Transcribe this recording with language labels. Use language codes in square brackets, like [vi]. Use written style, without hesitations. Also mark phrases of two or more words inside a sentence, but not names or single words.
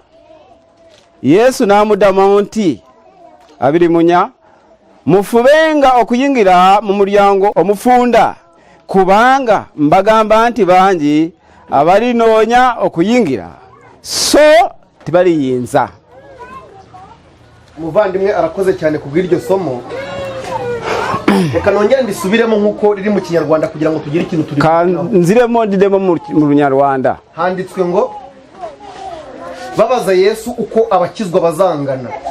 [lg] Yesu namuddamu nti abiri munya mufubenga okuyingira mu mulyango omufunda kubanga mbagamba nti bangi abalinoonya okuyingira so tibaliyinza. [rw] Muvandimwe arakoze cyane kubw'iryo somo. Reka nongere ndisubiremo nkuko riri mu Kinyarwanda kugira ngo tugire ikintu turi nziremo ndidemo mu Runyarwanda. Handitswe ngo babaza Yesu uko abakizwa bazangana.